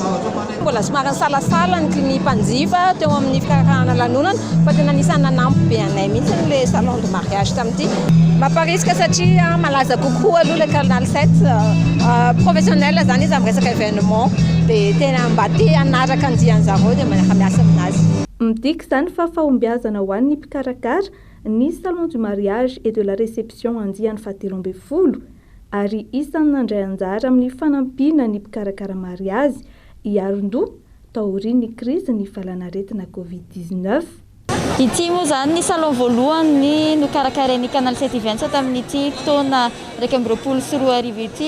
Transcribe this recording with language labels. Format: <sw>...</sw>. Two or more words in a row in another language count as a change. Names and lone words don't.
<mg>Mbola somary salasala ny mpanjifa teo amin'ny fikarakarana lanonana fa tena anisany nanampy be anay mihitsy ilay</mg> <fr>salon de mariage</fr> <mg>tamin'ity. Mamparisika satria malaza kokoa aloha ilay canal 7 professionnel zany izy amin'ny resaka événement dia tena mba te hanaraka andian'zareo dia manaka miasa aminazy. Midika zany fa fahombiazana ho an'ny mpikarakara ny</mg> <fr>salon du mariage et de la réception</fr> <mg>andiany 17 ary isan'ny nandray anjara amin'ny fanampiana ny mpikarakara mariazy hiaron-doha taorian'ny krizy ny falanaretina Covid-19. Ity moa zany ny salon voalohany nokarakarain'ny canal 7 events tamin'ity taona 2024 ity.</mg>